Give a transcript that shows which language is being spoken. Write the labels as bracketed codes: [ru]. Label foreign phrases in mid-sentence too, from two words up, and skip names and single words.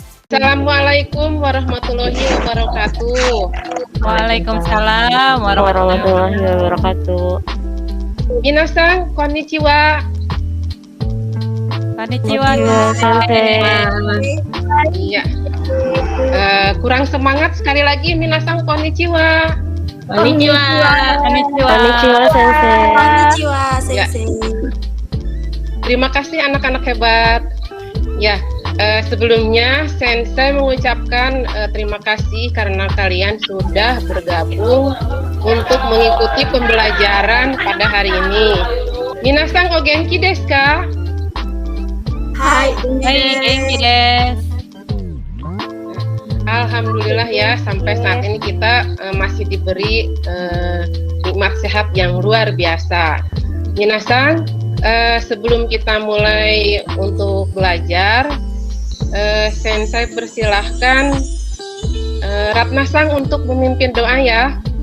[ar] السلام عليكم ورحمة الله وبركاته. وعليكم السلام ورحمة الله وبركاته. [ja] みなさん、こんにちは. Konnichiwa. [id] Iya. Kurang semangat sekali lagi. [ja] みなさん、こんにちは. こんにちは。こんにちは. こんにちは、先生. こんにちは、先生. [id] Terima kasih anak-anak hebat. Ya, sebelumnya Sensei mengucapkan terima kasih karena kalian sudah bergabung untuk mengikuti pembelajaran pada hari ini. [ja] みなさんお元気ですか? Hai, 元気です. [id] Alhamdulillah ya, sampai saat ini kita masih diberi nikmat sehat yang luar biasa. Minasan, sebelum kita mulai untuk belajar, Sensei persilahkan Ratnasang untuk memimpin doa ya.